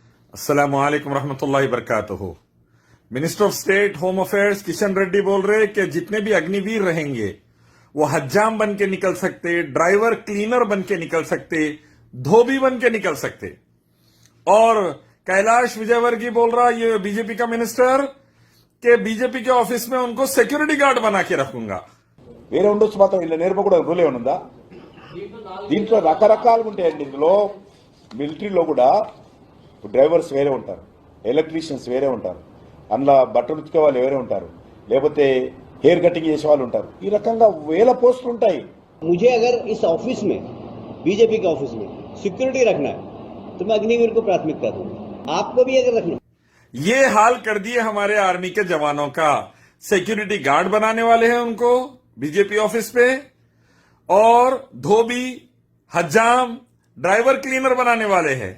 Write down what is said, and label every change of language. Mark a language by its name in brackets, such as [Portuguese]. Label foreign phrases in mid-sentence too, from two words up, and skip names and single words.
[Arabic] السلام عليكم رحمة الله بركاته. [English] minister of state home affairs [Hindi] किशन रेड्डी बोल रहे कि जितने भी अग्निवीर रहेंगे वो हज्जाम बन के निकल सकते, [English] driver cleaner [Hindi] बन के निकल सकते, धोबी बन के निकल सकते। और कैलाश विजयवर्गीय बोल रहा, ये बीजेपी का मिनिस्टर, कि बीजेपी के ऑफिस में उनको [English] security guard [Hindi] बना के रखूंगा। [Telugu] వేరే ఉండొచ్చు మాత్రం ఇలా నేర్పకూడదు రూల్ ఏమనుందా? దీంట్లో రకరకాలుగా ఉంటాయండి. ఇందులో మిలిటరీలో కూడా డ్రైవర్స్ వేరే ఉంటారు, ఎలక్ట్రీషియన్స్ వేరే ఉంటారు, అందులో బట్టలు ఉతికే వాళ్ళు వేరే ఉంటారు, లేకపోతే [English] hair cutting [Telugu] చేసే వాళ్ళు ఉంటారు. ఈ రకంగా వేల పోస్టులు ఉంటాయి. [Hindi] मुझे अगर इस ऑफिस में बीजेपी के ऑफिस में सिक्योरिटी रखना है तो मैं अग्निवीर को प्राथमिकता दूंगा। आपको भी अगर रखना। ये हाल कर दिए हमारे आर्मी के जवानों का। [English] security guard [Hindi] बनाने वाले हैं उनको बीजेपी ऑफिस पे, और धोबी, हज्जाम, [English] driver cleaner [Hindi] बनाने वाले हैं।